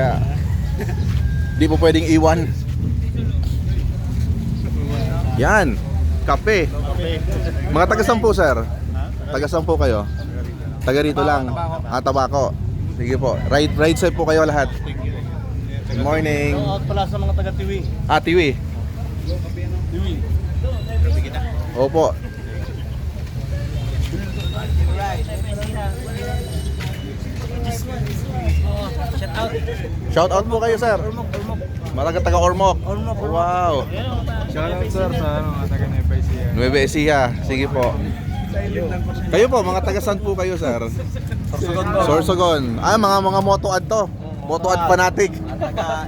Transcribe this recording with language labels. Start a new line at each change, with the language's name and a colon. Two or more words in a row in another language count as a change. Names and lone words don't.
Filipino: Kaya di po pwedeng iwan. Yan. Kape. Mga taga sampu, sir? Taga sampu kayo? Taga rito lang. Tabako. Sige po.
English: Ride safe
Filipino: po kayo lahat.
English: Good morning.
Filipino: Out pala sa mga taga-tiwi. Tiwi. Tiwi. Opo.
English: Shout out. Shout out
Filipino: po kayo, sir. Mga taga Ormoc. Wow.
English: Shout out
Filipino: sir sa taga Nueva Ecija. Nueva Ecija. Sige po. Kayo po, mga taga saan po kayo, sir? Sorsogon. Mga motoad to.
English: Motoad fanatic.
Filipino: Taga